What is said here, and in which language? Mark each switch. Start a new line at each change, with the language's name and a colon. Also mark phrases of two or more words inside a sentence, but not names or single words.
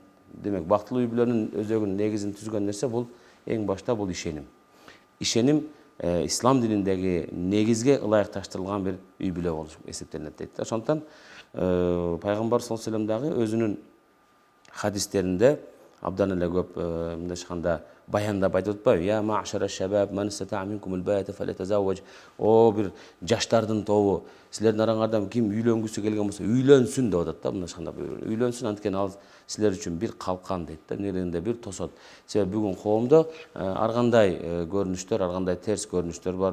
Kyrgyz: Демек, бактылуу үй бүлөнүн өзөгүн негизин түзгөн нерсе бул эң башта бул ишеним. Ишеним ислам дининдеги негизге ылайыкташтырылган бир үй бүлө болуп эсептелет дейт. Ошондуктан пайгамбар
Arabic: صلى الله عليه وسلم
Kyrgyz: дагы өзүнүн хадистеринде абдан эле көп мындай айтканда баяндап айтып атпайбы?
Arabic: يا معشر الشباب من استطاع منكم الباءة فليتزوج.
Kyrgyz: О бир жаштардын тобу, силердин араңардан ким үйлөнгүсү келген болсо, үйлөнсүн деп атат да, мындай айтканда үйлөнсүн, анткени ал силер үчүн бир калкан дейт да, нерегинде бир тосот. Себеби бүгүн коомдо ар кандай көрүнүштөр, ар кандай терс көрүнүштөр бар.